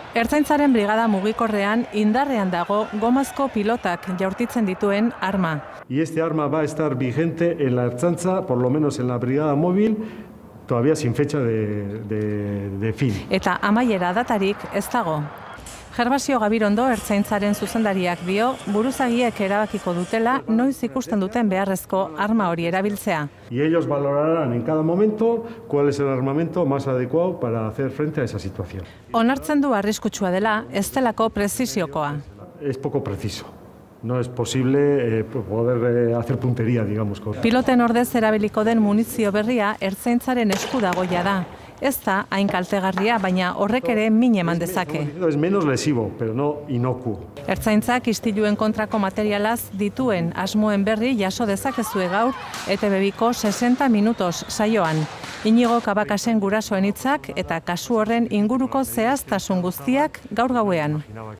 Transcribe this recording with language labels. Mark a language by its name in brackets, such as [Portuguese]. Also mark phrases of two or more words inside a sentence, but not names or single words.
[Basque] Ertzaintzaren brigada mugikorrean indarrean dago gomazko pilotak jaurtitzen dituen arma. [Spanish] Y este arma va a estar vigente en la Ertzaintza, por lo menos en la brigada móvil, todavía sin fecha de fin. [Basque] Eta amaiera datarik ez dago. Gervasio Gabirondo Ertzaintzaren zuzendariak dio, buruzagiek erabakiko dutela noiz ikusten duten beharrezko arma hori erabiltzea. [Spanish] Y ellos valorarán en cada momento cuál es el armamento más adecuado para hacer frente a esa situación. [Basque] Onartzen du arriskutsua dela, ez delako prezisiokoa. [Spanish] Es poco preciso. No es posible poder hacer puntería, digamos. [Basque] Piloten ordez erabiliko den munizio berria Ertzaintzaren esku dagoia da. Ez da hain kaltegarria, baina horrek ere min eman dezake. [Spanish] Es menos lesivo, pero no inocuo. [Basque] Ertzaintzak istiluen kontrako materialaz dituen asmoen berri jaso dezakezue gaur ETV2ko 60 minutos saioan. Inigo Kabakasen gurasoen hitzak eta kasu horren inguruko zehaztasun guztiak gaur gauean.